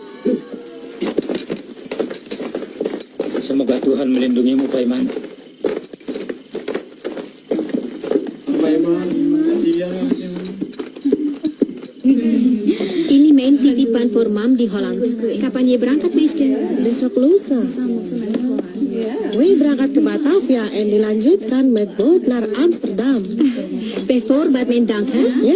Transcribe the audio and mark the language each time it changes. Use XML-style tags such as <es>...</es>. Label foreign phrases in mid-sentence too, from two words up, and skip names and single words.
<id>Semoga Tuhan melindungimu, Paiman. Ini main titipan for Mam di Holland. Kapan ye berangkat, meester? Besok lusa. Wih berangkat ke Batavia en dilanjutkan</id> <nl>met boot naar Amsterdam. Bijvoorbeeld mijn dank, hè?</nl> <id>Ya,</id>